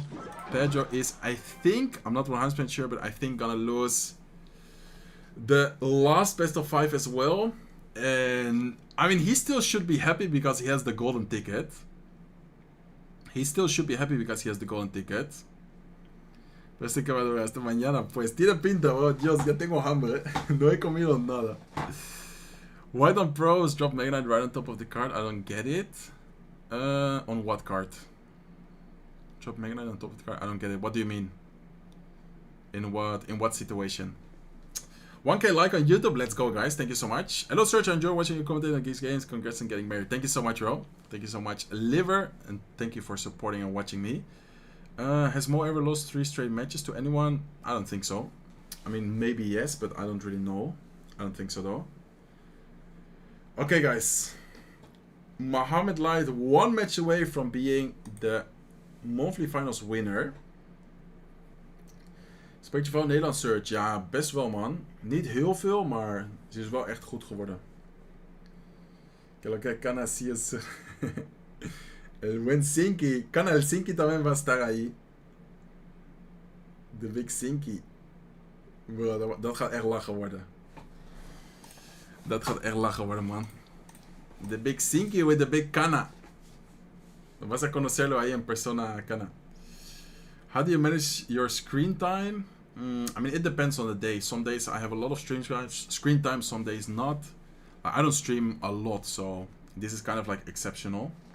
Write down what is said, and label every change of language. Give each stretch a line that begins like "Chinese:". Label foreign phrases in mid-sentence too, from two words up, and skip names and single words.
English: Pedro is, I think, I'm not 100% sure, but I think gonna lose the last best of 5 as well. And I mean, he still should be happy because he has the golden ticket. He still should be happy because he has the golden ticket.
Spanish: Pero este que va a durar hasta mañana, pues. Tiene pinta, oh Dios, ya tengo hambre. No he comido nada.
English: White on pros, drop Mega Knight right on top of the card. I don't get it. On what card? Drop Mega Knight on top of the card. I don't get it. What do you mean? In what situation? 1K like on YouTube. Let's go, guys. Thank you so much. Hello, Search. I enjoy watching you commentate on Geeks Games. Congrats on getting married. Thank you so much, bro. Thank you so much, Liver. And thank you for supporting and watching me. Has Mo ever lost 3 straight matches to anyone? I don't think so. I mean, maybe yes, but I don't really know. I don't think so, though. Okay, guys. Mohamed Light one match away from being the monthly finals winner.
Dutch: Spreekt je van Nederlands, Search? Ja, best wel, man. Niet heel veel, maar ze is wel echt goed geworden.
Spanish: Que lo que can así es. El buen Sinky. Can el Sinky también va a estar ahí.
Dutch: De Big Sinky. Bro, dat gaat echt lachen worden. Dat gaat echt lachen worden, man.
English: The Big Sinky with the Big Cana.
Spanish: Vas a conocerlo ahí en persona, Cana.
English: How do you manage your screen time? I mean, it depends on the day. Some days I have a lot of screen time, some days not. I don't stream a lot, so this is kind of like exceptional.